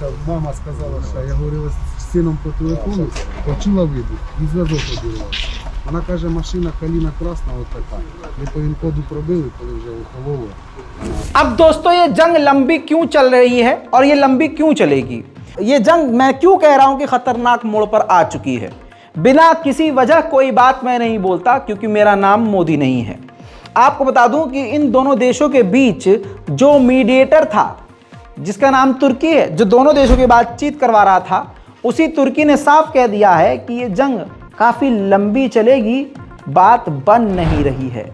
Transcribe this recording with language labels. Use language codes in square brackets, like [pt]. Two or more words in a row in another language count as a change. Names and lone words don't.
[uk] Мама сказала, що я говорила з сином по телефону, почула вибух і зв'язок обірвався. Вона каже, машина каліна красна, от така. Ми по він-коду пробили, коли вже охололо. [hi] अब दोस्तों, ये जंग लंबी क्यों चल रही है और ये लंबी क्यों चलेगी? ये जंग मैं क्यों कह रहा हूं कि खतरनाक मोड़ पर आ चुकी है? बिना किसी वजह कोई बात मैं नहीं बोलता, क्योंकि मेरा नाम मोदी नहीं है। आपको बता दूं कि इन दोनों देशों के बीच जो मीडिएटर था, जिसका नाम तुर्की है, जो दोनों देशों की बातचीत करवा रहा था, उसी तुर्की ने साफ कह दिया है कि ये जंग काफ़ी लंबी चलेगी, बात बन नहीं रही है।